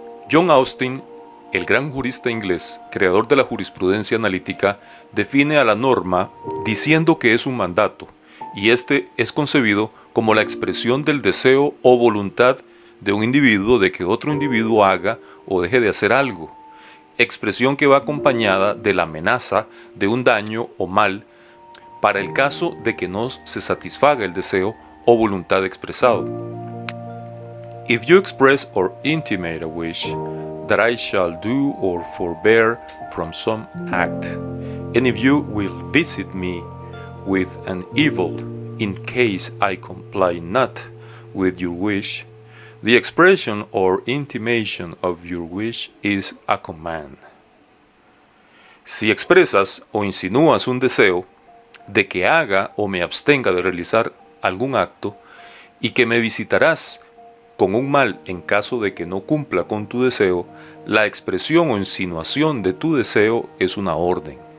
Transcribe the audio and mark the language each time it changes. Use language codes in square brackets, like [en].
[es] John Austin, el gran jurista inglés, creador de la jurisprudencia analítica, define a la norma diciendo que es un mandato, y este es concebido como la expresión del deseo o voluntad de un individuo de que otro individuo haga o deje de hacer algo, expresión que va acompañada de la amenaza de un daño o mal para el caso de que no se satisfaga el deseo o voluntad expresado. [en] If you express or intimate a wish that I shall do or forbear from some act, and if you will visit me with an evil in case I comply not with your wish, the expression or intimation of your wish is a command. [es] Si expresas o insinúas un deseo de que haga o me abstenga de realizar algún acto y que me visitarás con un mal en caso de que no cumpla con tu deseo, la expresión o insinuación de tu deseo es una orden.